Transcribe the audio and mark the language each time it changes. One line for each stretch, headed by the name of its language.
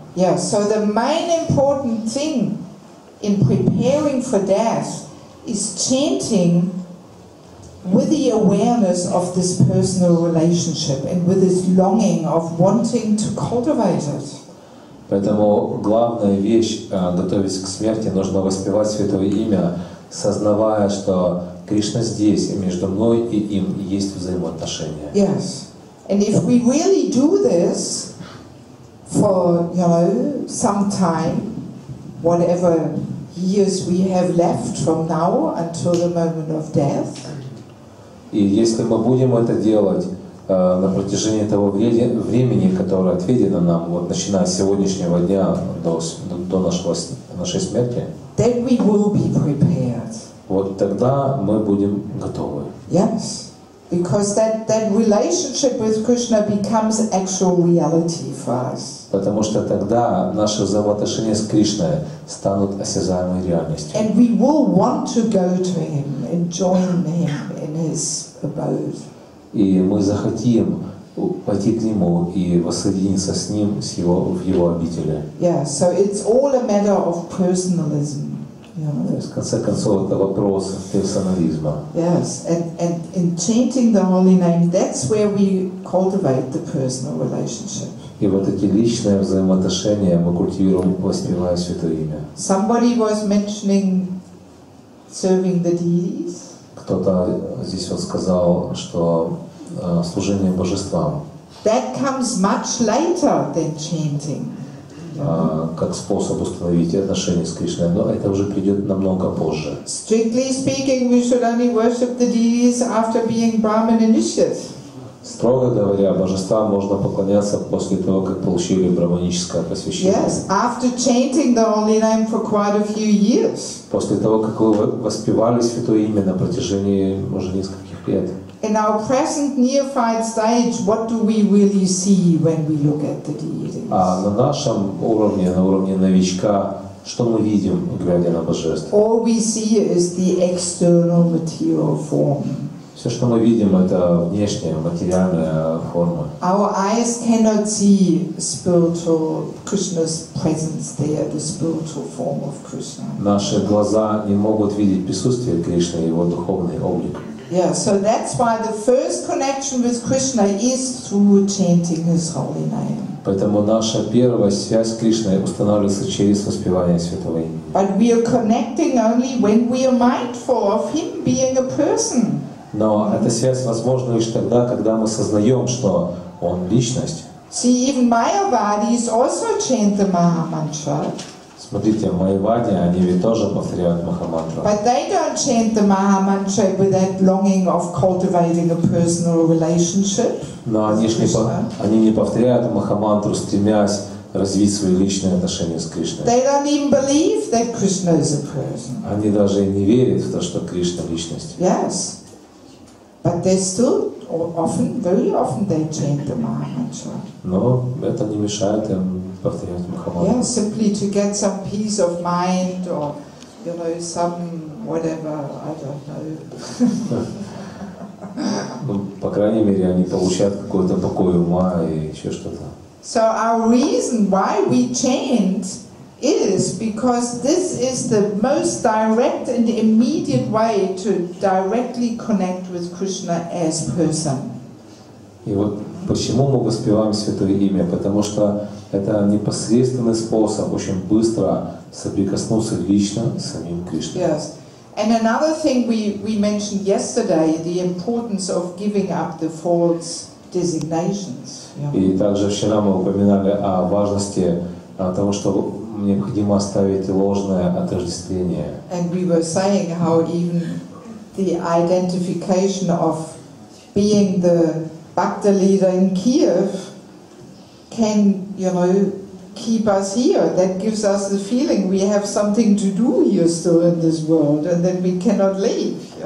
English: Yeah, so the main important thing in preparing for death is chanting with the awareness of this personal relationship and with this longing of wanting to cultivate it.
Russian: Поэтому главная вещь, готовясь к смерти, нужно воспевать Святое Имя, сознавая, что Кришна здесь, и между мной и им есть взаимоотношения.
English: Yes. And if we really do this for, some time, whatever years we have left from now until the moment of death,
Russian: и если мы будем это делать на протяжении того времени, которое отведено нам, вот начиная с сегодняшнего дня до нашей смерти,
English: then we will be prepared.
Russian: вот тогда мы будем готовы.
English: Yes, because that relationship with Krishna becomes actual reality for us.
Russian: Потому что тогда наши взаимоотношения с Кришной станут осязаемой реальностью.
English: And we will want to go to him and join him in his abode.
Russian: И мы захотим пойти к нему и воссоединиться с ним в его обители.
English: Yeah, so it's all a matter of personalism.
Russian: То есть, в конце концов, это вопрос персонализма.
English: Yes, and in chanting the holy name, that's where we cultivate the personal relationship.
Russian: И вот эти личные взаимоотношения мы культивируем, воспевая Святое Имя.
English: Somebody was mentioning serving the deities.
Russian: Кто-то здесь вот сказал, что служение божествам
English: That comes much later than chanting.
Russian: как способ установить отношения с Кришной, но это уже придет намного позже.
English: Strictly speaking, we should only worship the deities after being Brahmin initiate.
Russian: Строго говоря, божествам можно поклоняться после того, как получили браманическое посвящение.
English: Yes, after chanting the holy name for quite a few years.
Russian: После того, как вы воспевали Святое Имя на протяжении уже нескольких лет.
English: In our present neophyte stage, what do we really see when we look at the deities?
Russian: А на нашем уровне, на уровне новичка, что мы видим, глядя на божеств?
English: All we see is the external material form.
Russian: Все, что мы видим, это внешняя, материальная форма.
English: Our eyes cannot see spiritual Krishna's presence there, the spiritual form of Krishna.
Russian: Наши глаза не могут видеть присутствие Кришны и его духовный облик.
English: Yeah, so that's why the first connection with Krishna is through chanting his holy name.
Russian: Поэтому наша первая связь с Кришной устанавливается через воспевание Святого Имени.
English: But we are connecting only when we are mindful of him being a person.
Russian: Но эта связь возможна лишь тогда, когда мы сознаем, что он личность.
English: See, even Mayavadis also chant the Maha Mantra.
Russian: Смотрите, майявади, они ведь тоже повторяют Махамантру.
English: But they don't chant the Maha Mantra with that longing of cultivating a personal relationship.
Russian: Но они не повторяют Махамантру, стремясь развить свои личные отношения с Кришной.
English: They don't even believe that Krishna is a person.
Russian: Они даже и не верят в то, что Кришна личность.
English: Yes. But they still, very often they chant the Maha Mantra.
Russian: Но это не мешает им повторять Махамантру.
English: Yeah, simply to get some peace of mind or, some whatever, I don't know.
Russian: Ну, по крайней мере, они получают какой-то покой ума и еще что-то.
English: So our reason why we chant is because this is the most direct and immediate way to directly connect with Krishna as person.
Russian: И вот почему мы воспеваем Святое Имя? Потому что это непосредственный способ очень быстро соприкоснуться лично с самим Кришной.
English: Yes. And another thing we mentioned yesterday, the importance of giving up the false designations.
Russian: И также вчера мы упоминали о важности того, что необходимо оставить ложное отождествление.
English: And we were saying how even the identification of being the Bhakta leader in Kiev can, keep us here. That gives us the feeling we have something to do here still in this world, and then we cannot leave.